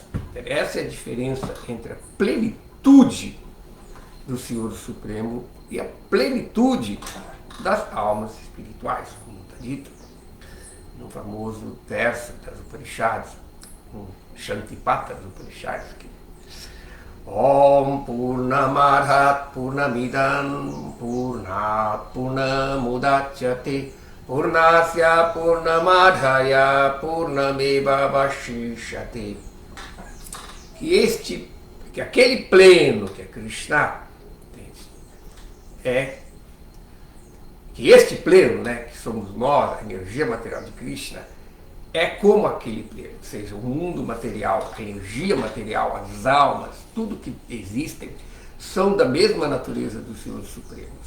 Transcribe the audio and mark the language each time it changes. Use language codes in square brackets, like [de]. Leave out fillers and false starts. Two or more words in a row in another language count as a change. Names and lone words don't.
[pt] Essa é a diferença entre a plenitude do Senhor Supremo e a plenitude das almas espirituais, como está dito no famoso verso das Upanishads, um Shantipata das Upanishads, que [sa] ॐ पूर्णमदः पूर्णमिदं पूर्णात् पूर्णमुदच्यते पूर्णस्य पूर्णमादाय पूर्णमेव अवशिष्यते. [pt] Que Que aquele pleno que é Krishna, entende? Que este pleno, né, que somos nós, a energia material de Krishna, é como aquele pleno, ou seja, o mundo material, a energia material, as almas, tudo que existem, são da mesma natureza dos Senhores Supremos.